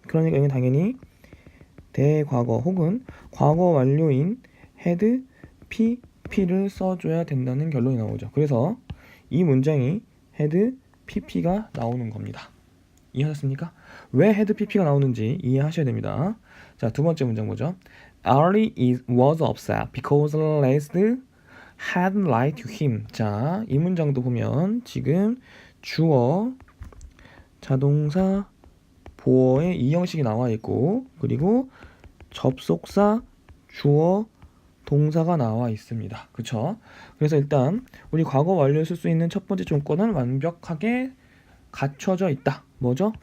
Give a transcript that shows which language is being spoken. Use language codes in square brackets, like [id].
[ko] 그러니까 이건 당연히 대과거 혹은 과거 완료인 had, pp를 써줘야 된다는 결론이 나오죠. 그래서 이 문장이 had pp가 나오는 겁니다. 이해하셨습니까? 왜 had pp가 나오는지 이해하셔야 됩니다. 자, 두 번째 문장 보죠. [en] Ali was upset because Leslie had lied to him. [ko] 자, 이 문장도 보면 지금 주어, 자동사, 보어의 이 형식이 나와 있고, 그리고 접속사, 주어, 동사가 나와 있습니다. 그쵸? 그래서 일단 우리 과거 완료를 쓸 수 있는 첫 번째 조건은 완벽하게 갖춰져 있다. 뭐죠?